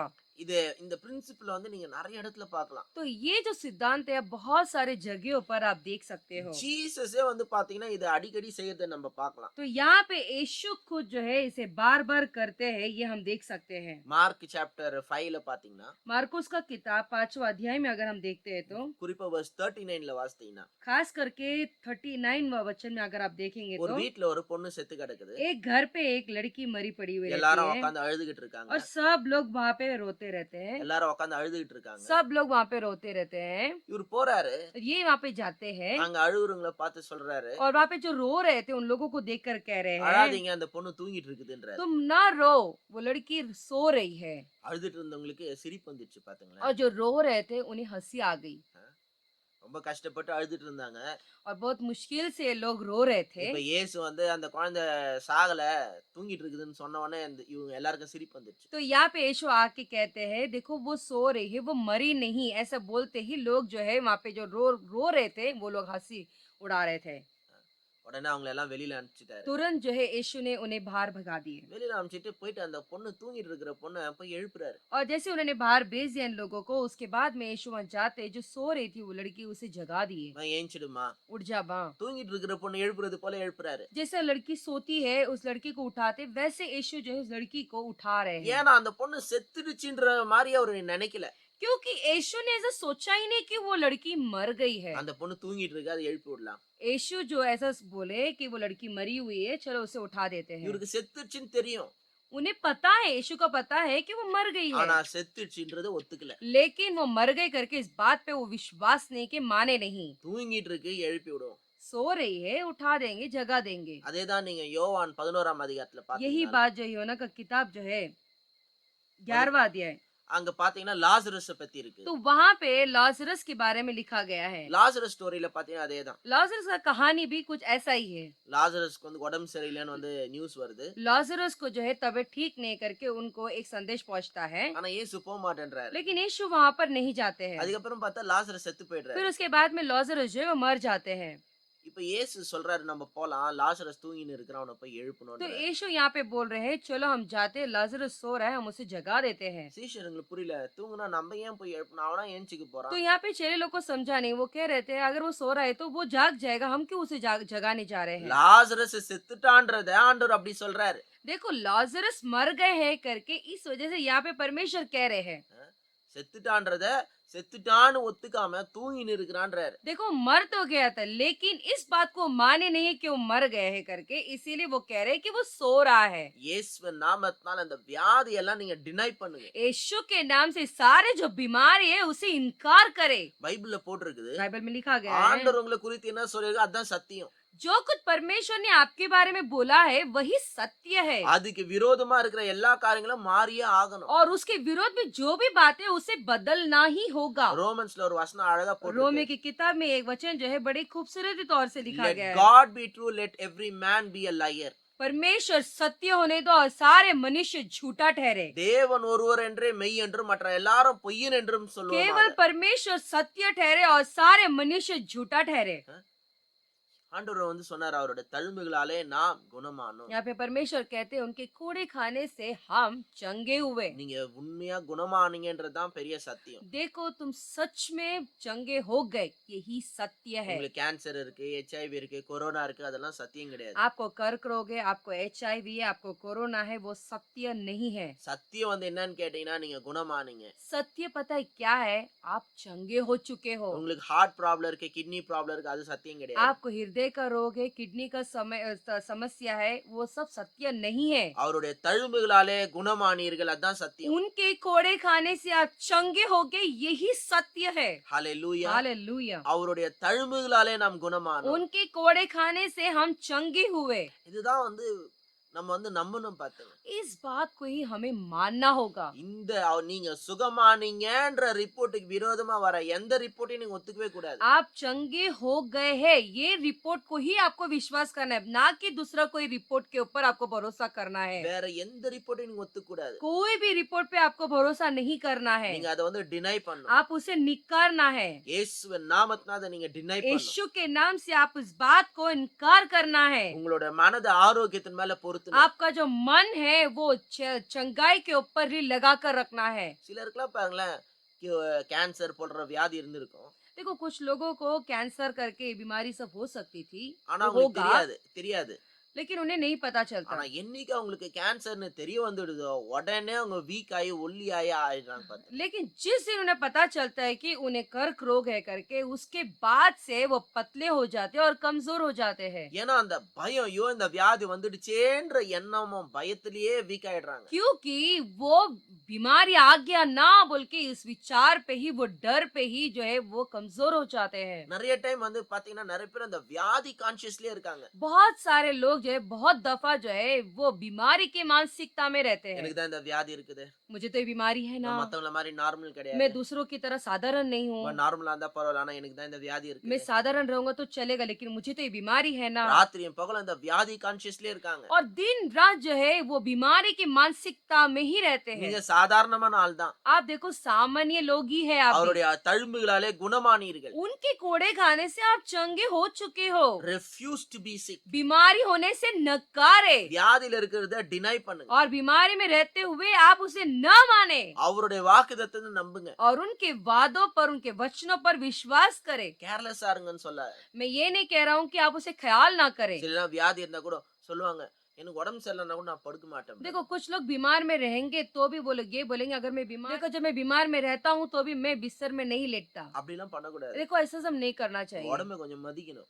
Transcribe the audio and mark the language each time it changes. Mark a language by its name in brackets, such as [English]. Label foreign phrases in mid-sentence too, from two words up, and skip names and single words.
[Tamil] இது இந்த பிரின்சிபல் வந்து நீங்க நிறைய இடத்துல பார்க்கலாம். [Hindi] तो ये जो सिद्धांत है बहुत सारे जगहों पर आप देख सकते हो। [Tamil] ஜீசஸே வந்து பாத்தீங்கன்னா இதை அடிக்கடி செய்யறதை நம்ம பார்க்கலாம். [Hindi] तो यहाँ पे यीशु खुद जो है इसे बार बार करते हैं, ये हम देख सकते हैं। [Tamil] மார்க் சாப்டர் 5ல பாத்தீங்கன்னா [Hindi] मार्कुस का किताब 5वां अध्याय में अगर हम देखते हैं तो [Tamil] குறிப்பா verse 39ல வாசித்தீங்கன்னா [Hindi] खास करके 39वां वचन में अगर आप देखेंगे [Tamil] ஒரு [Hindi] तो [Tamil] வீட்ல ஒரு பொண்ணு செத்து கிடக்குது. [Hindi] एक घर पे एक लड़की मरी पड़ी हुई [Tamil] எல்லாரும் [Hindi] रहती है [Tamil] உட்கார்ந்து அழுதுகிட்டு இருக்காங்க. [Hindi] और सब लोग वहाँ पे रोते रहते हैं। [Tamil] எல்லாரும் உட்கார்ந்து அழுதுகிட்டு இருக்காங்க. [Hindi] सब लोग वहाँ पे रोते रहते हैं। [Tamil] இவர் போறாரு. [Hindi] ये वहाँ पे जाते हैं [Tamil] அங்க அழுகுறவங்கள பார்த்து சொல்றாரு, [Hindi] और वहाँ पे जो रो रहे थे उन लोगों को देखकर कह रहे हैं [Tamil] அழாதீங்க அந்த பொண்ணு தூங்கிட்டு இருக்குதுன்றாரு. [Hindi] तुम ना रो, वो लड़की सो रही है। [Tamil] அழுதுட்டு இருந்தவங்களுக்கு சிரிப்பு வந்துச்சு பாத்தீங்களா. [Hindi] और जो रो रहे थे उन्हें हंसी आ गई [Tamil] ரொம்ப கஷ்டப்பட்டு அழுதுட்டு இருந்தாங்க. [Hindi] और बहुत मुश्किल से लोग रो रहे थे। [Tamil] இப்ப இயேசு வந்து அந்த குழந்தை சாகல தூங்கிட்டு இருக்குதுன்னு சொன்ன உடனே இவங்க எல்லாருக்கும் சிரிப்பு வந்துருச்சு. [Hindi] तो यहाँ पे यीशु आके कहते हैं देखो वो सो रही है, वो मरी नहीं, ऐसा बोलते ही लोग जो है वहाँ पे जो रो रो रहे थे वो लोग हंसी उड़ा रहे थे। [Tamil] உடனே அவங்கள எல்லாம் வெளியில அனுப்பிச்சிட்டாரு. [Hindi] तुरंत जो है यीशु ने उन्हें बाहर भगा दिए। [Tamil] வெளியில அனுப்பிச்சிட்டு போயிட்டு அந்த பொண்ணு தூங்கிட்டு இருக்கிற பொண்ண போய் எழுப்புறாரு. [Hindi] और जैसे उन्होंने बाहर भेज दिया इन लोगों को, उसके बाद में यीशु वहां जाते, जो सो रही थी वो लड़की, उसे जगा दिए। [Tamil] ஏஞ்சிடுமா, [Hindi] उठ जा मां। [Tamil] தூங்கிட்டு இருக்கிற பொண்ணு எழுப்புறது போல எழுப்புறாரு. [Hindi] जैसे लड़की सोती है उस लड़की को उठाते, वैसे यीशु जो है उस लड़की को उठा रहे हैं। [Tamil] ஏன்னா அந்த பொண்ணு செத்துடுச்சுன்ற மாதிரி அவரு நினைக்கல. [Hindi] क्योंकि यीशु ने ऐसा सोचा ही नहीं कि वो लड़की मर गई है। [Tamil] அந்த பொண்ணு தூங்கிட்டு இருக்கு, அதை எழுப்பி விடலாம். [Hindi] यीशु जो ऐसा बोले कि वो लड़की मरी हुई है, चलो उसे उठा देते हैं। [Tamil] இவருக்கு செத்துடுச்சுன்னு தெரியும். [Hindi] उन्हें पता है, यीशु को पता है कि वो मर गई [Tamil] ஆனா [Hindi] है, [Tamil] செத்துடுச்சுன்றதை ஒத்துக்கல. [Hindi] लेकिन वो मर गई करके इस बात पे वो विश्वास नहीं कि माने नहीं। [Tamil] தூங்கிட்டு இருக்கு, எழுப்பி விடுவோம். [Hindi] सो रही है, उठा देंगे, जगा देंगे। [Tamil] அதேதான் நீங்க யோவான் 11ஆம் அதிகாரத்துல [Hindi] यही [Tamil] பாத்தீங்கன்னா [Hindi] बात जो योना का किताब जो है 11वां अध्याय, [Tamil] அங்க பாத்தீங்கன்னா லாசரஸ பத்தி இருக்கு. [Hindi] तो वहां पे लाजरस के बारे में लिखा गया है। [Tamil] லாசரஸ் ஸ்டோரியில பாத்தீங்கன்னா அதேதான். [Hindi] लाजरस का कहानी भी कुछ ऐसा ही है। [Tamil] லாசரஸ்க்கு வந்து உடம்பு சரியில்லைன்னு வந்து நியூஸ் வருது. [Hindi] लाजरस को जो है तबीयत ठीक नहीं करके उनको एक संदेश पहुंचता है, [Tamil] ஆனா இயேசு போக மாட்டேன்றாரு. [Hindi] लेकिन यीशु वहां पर नहीं जाते हैं। [Tamil] அதுக்கப்புறம் பார்த்தா லாசரஸ் செத்து போயிடுறாரு. [Hindi] फिर उसके बाद में लाजरस जो है वो मर जाते हैं। [Tamil] இப்ப இயேசு சொல்றாரு நம்ம போலாம், லாசரஸ் தூங்கின்னு இருக்கிறான், அவனை போய் [Hindi] तो [Tamil] எழுப்பணும். [Hindi] यीशु यहाँ पे बोल रहे हैं, चलो हम जाते, लाजरस सो रहा है, हम उसे जगा देते हैं। [Tamil] சீஷர்களுக்கு புரியல, தூங்குனா நம்ம ஏன் போய் எழுப்பணும், அவனா ஏஞ்சிக்க [Hindi] तो [Tamil] போறான். [Hindi] यहाँ पे चेले लोग को समझा नहीं, वो कह रहे थे अगर वो सो रहा है तो वो जाग जाएगा, हम क्यों उसे जगाने जा रहे हैं। [Tamil] லாசரஸ் செத்துட்டான்றத ஆண்டவர் அப்படி சொல்றாரு. [Hindi] देखो लाजरस मर गए हैं करके इस वजह से यहाँ पे परमेश्वर कह रहे हैं। [Tamil] செத்துட்டான்றத செத்துட்டான்னு ஒத்துக்காம தூங்கின்னு இருக்கிறான்றாரு. [Hindi] देखो मर तो गया था, लेकिन इस बात को माने नहीं कि वो मर गए हैं करके, इसीलिए वो कह रहे हैं कि वो सो रहा है। [Tamil] இயேசுவின் நாமத்தினால அந்த வியாதி எல்லாம் நீங்க டினை பண்ணுங்க. [Hindi] यीशु के नाम से सारे जो बीमारी है उसे इनकार करे। [Tamil] பைபிள்ல போட்டிருக்குது. [Hindi] बाइबल में लिखा गया है, [Tamil] ஆண்டவர் உங்களை குறித்து என்ன சொல்லிருக்கு அதான் சத்தியம். [Hindi] जो कुछ परमेश्वर ने आपके बारे में बोला है वही सत्य है, [Tamil] அதுக்கு விரோதமா இருக்கிற எல்லா காரியங்களும் மாறியே ஆகணும். [Hindi] और उसके विरोध में जो भी बातें उसे बदलना ही होगा। [Tamil] ரோமன்ஸ்ல ஒரு வசனம் அழகா [Hindi] रोमे [Tamil] போட்டிருக்கு. [Hindi] की किताब में एक वचन जो है बड़ी खूबसूरती तौर से लिखा [English] Let [Hindi] गया है, [English] God be true, let every man be a liar. [Hindi] परमेश्वर सत्य होने दो और सारे मनुष्य झूठा ठहरे। [Tamil] தேவன் ஒருவர் என்றே மெய் என்றும் மற்ற எல்லாரும் பொய்யன் என்றும் [Hindi] केवल [Tamil] சொல்லுவாங்க. [Hindi] परमेश्वर सत्य ठहरे और सारे मनुष्य झूठा ठहरे। [Tamil] ஆண்டவர் வந்து சொன்னார், அவரோட தழும்புகளாலே நாம் குணமானோம். [Hindi] यहाँ पे परमेश्वर कहते हैं उनके कोड़े खाने से हम चंगे हुए। [Tamil] நீங்க உண்மையா குணமானீங்கன்றதுதான் பெரிய சத்தியம். [Hindi] देखो तुम सच में चंगे हो गए, यही सत्य है। [Tamil] உங்களுக்கு கேன்சர் இருக்கு, HIV இருக்கு, கொரோனா இருக்கு, அதெல்லாம் சத்தியம் கிடையாது. [Hindi] आपको कर्क रोग है, आपको HIV है, आपको कोरोना है, वो सत्य नहीं है। [Tamil] சத்தியம் வந்து என்னன்னு கேட்டீங்கன்னா நீங்க குணமானீங்க. [Hindi] सत्य पता है क्या है, आप चंगे हो चुके हो। [Tamil] உங்களுக்கு [English] heart problem [Tamil] இருக்கு, [English] kidney problem [Tamil] இருக்கு, அது சத்தியம் கிடையாது. [Hindi] आपको हृदय का रोग है, किडनी का समस्या है, वो सब सत्य नहीं है। [Tamil] அவருடைய தழும்புகளாலே குணமானீர்கள், அதான் சத்தியம். [Hindi] उनके कोड़े खाने से आप चंगे हो गए, यही सत्य है। [Tamil] ஹalleluya. [Hindi] हालेलुया। [Tamil] அவருடைய தழும்புகளாலே நாம் குணமானோம். [Hindi] उनके कोड़े खाने से हम चंगे हुए। [Tamil] இதுதான் வந்து நம்ம வந்து நம்பணும் பாத்துங்க. [Hindi] इस बात को ही हमें मानना होगा। [Tamil] இந்த நீங்க சுகமானீங்கன்ற ரிப்போர்ட்டுக்கு விரோதமா வர எந்த ரிப்போர்ட்டையும் நீங்க ஒத்துக்கவே கூடாது. [Hindi] आप चंगे हो गए हैं, ये रिपोर्ट को ही आपको विश्वास करना है, ना कि दूसरा कोई रिपोर्ट के ऊपर आपको भरोसा करना है। [Tamil] வேற எந்த ரிப்போர்ட்டையும் நீங்க ஒத்துக்க கூடாது. [Hindi] कोई भी रिपोर्ट पे आपको भरोसा नहीं करना है, [Tamil] நீங்க அதை வந்து டினை பண்ணணும். [Hindi] आप उसे निकारना है। [Tamil] இயேசுவின் நாமத்தினால அதை நீங்க டினை பண்ணணும். [Hindi] यीशु के नाम से आप उस बात को इनकार करना है। [Tamil] உங்களோட மனது ஆரோக்கியத்தின் மேல பொறுத்து [Hindi] आपका जो मन है वो चंगाई के ऊपर ही लगा कर रखना है। [Tamil] சிலருக்குலாம் பாருங்களேன், கேன்சர் போன்ற வியாதி இருந்திருக்கும். [Hindi] देखो कुछ लोगों को कैंसर करके बीमारी सब हो सकती थी, [Tamil] ஆனா [Hindi] वो [Tamil] அவங்களுக்கு [Hindi] होगा, [Tamil] தெரியாது. [Hindi] लेकिन उन्हें नहीं पता चलता। [Tamil] ஆனா என்னைக்கு அவங்களுக்கு கேன்சர்னு தெரிய வந்துடுதோ உடனே அவங்க வீக் ஆகி ஒல்லி ஆகி ஆயிடுறாங்க பாத்து. [Hindi] लेकिन जिस दिन उन्हें पता चलता है कि उन्हें कर्क रोग है करके, उसके बाद से वो पतले हो जाते हैं और कमजोर हो जाते हैं। [Tamil] ஏன்னா அந்த பயம், ஐயோ இந்த வியாதி வந்துடுச்சேன்ற எண்ணமும் பயத்திலேயே வீக் ஆயிடுறாங்க. [Hindi] क्योंकि वो बीमारी आ गया ना बोल के इस विचार पे ही, वो डर पे ही जो है वो कमजोर हो जाते हैं। [Tamil] நிறைய டைம் வந்து பாத்தீங்கன்னா நிறைய பேர் அந்த வியாதி கான்சியஸ்லயே இருக்காங்க. [Hindi] बहुत सारे लोग जो है बहुत दफा जो है वो बीमारी की मानसिकता में रहते हैं। [Tamil] எனக்கு தான் இந்த வியாதி இருக்குது, [Hindi] मुझे तो ये बीमारी है ना, [Tamil] நான் மத்தவங்கள மாதிரி நார்மல் [Hindi] मैं [Tamil] கிடையாது, [Hindi] दूसरों की तरह साधारण नहीं हूँ, [Tamil] நார்மலா இருந்தா பரவாயில்ல, ஆனா எனக்கு தான் இந்த வியாதி [Hindi] मैं [Tamil] இருக்குது. [Hindi] साधारण रहूंगा तो चलेगा लेकिन मुझे तो ये बीमारी है ना। [Tamil] ராத்திரியும் பகலும் இந்த வியாதி கான்சியஸ்லயே இருக்காங்க. [Hindi] और दिन रात जो है वो बीमारी की मानसिकता में ही रहते हैं। [Tamil] நீங்க சாதாரணமான ஆள் தான், [Hindi] आप देखो सामान्य लोग ही है आप भी। [Tamil] அவருடைய தழும்புகளாலே குணமானீர்கள். [Hindi] उनके कोड़े खाने से आप चंगे हो चुके हो। [English] refuse to be sick. [Hindi] बीमारी होने से नकारे [Tamil] வியாதியில இருக்கிறத டினை பண்ணுங்க, [Hindi] और बीमारी में रहते हुए आप उसे न माने [Tamil] அவருடைய வாக்குத்தத்தத்தை நம்புங்க. [Hindi] और उनके वादों पर उनके वचनों पर विश्वास करें। [Tamil] கேர்லெஸ்ஸா இருங்கன்னு சொல்ல. [Hindi] मैं ये नहीं कह रहा हूँ कि आप उसे ख्याल ना करें। [Tamil] சில வியாதி இருந்தா கூட சொல்லுவாங்க, எனக்கு உடம்பு சரியில்லைன்னா கூட நான் படுக்க மாட்டேன். [Hindi] देखो कुछ लोग बीमार में रहेंगे तो भी वो लोग ये बोलेंगे अगर मैं बीमार, देखो जब मैं बीमार में रहता हूँ तो भी मैं बिस्तर में नहीं लेटता। [Tamil] அப்படிலாம் பண்ணக்கூடாது. [Hindi] देखो ऐसा सब नहीं करना चाहिए। [Tamil] உடம்பை கொஞ்சம் மதிக்கணும்.